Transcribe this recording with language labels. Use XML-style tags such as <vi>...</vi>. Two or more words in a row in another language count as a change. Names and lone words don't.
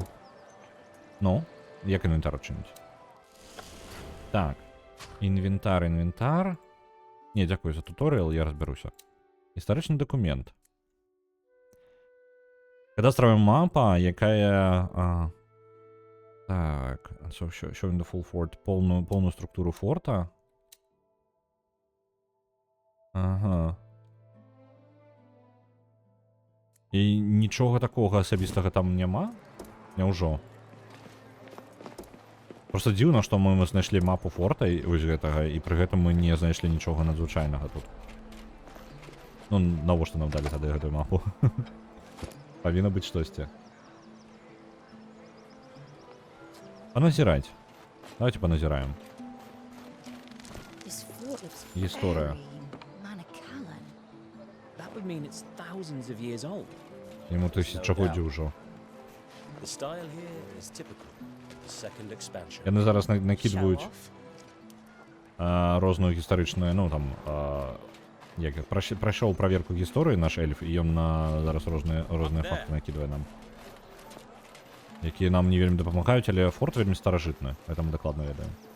<be>Ну, як інвентар адчыніць? Так. Інвентар. Не, дзякую за туторыял, я разберуся. Гістарычны дакумент. Кадастравая мапа, якая... Так,</be> <en>showing the full fort,</en> <be>повну структуру форта. Ага. І нічога такога асабістага там няма? Няўжо? Просто дзіўна, што мы знайшлі мапу форта вось гэтага, і пры гэтым мы не знайшлі нічога надзвычайнага тут. Ну, навошта нам далі тады гэтую мапу? Павінна быць штосьці. Паназіраць. Давайте паназіраем. Гісторыя.</be> <en>That would mean it's thousands of years old.</en> <be>Яму тысячагоддзі ўжо.</be> <en>The style here is typical. The second expansion.</en> <be>Яны зараз</be> <en>Show</en> <be>накидваюць</be> <en>off.</en> <be>розную гістарычную, ну там, як прайшоў праверку гісторыі наш эльф, і ён зараз розныя факты накидвае нам. Якія нам не вельмі дапамагаюць, але форт вельмі старажытны, гэта мы дакладна ведаем.</be>